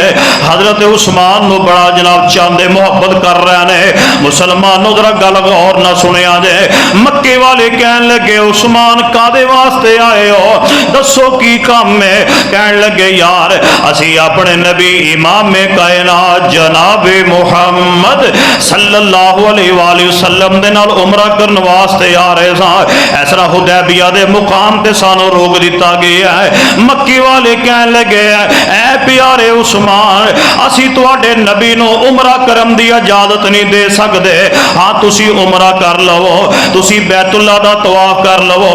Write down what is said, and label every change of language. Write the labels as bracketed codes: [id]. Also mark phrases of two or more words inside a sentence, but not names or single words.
[pa] حضرت عثمان نوں بڑا جناب چاندے محبت کر رہے نے. مسلمانو ذرا گل غور نال سنیا جے۔ مکے والے کہن لگے عثمان کاہدے واسطے آئے ہو، دسو کی کم ہے. کہن لگے یار اسی اپنے نبی امام کائنات جناب محمد [ar] صلى الله عليه وسلم [pa] دے نال عمرہ کرن واسطے آ رہے سا. اس طرح حدیبیہ دے مقام تے سانوں روک دتا گیا ہے. مکے والے کہن لگے اے پیارے عثمان اسی تہاڈے نبی نوں عمرہ کرم دی اجازت نہیں دے سکدے. ہاں تسی عمرہ کر لوو، تسی بیت اللہ دا طواف کر لوو.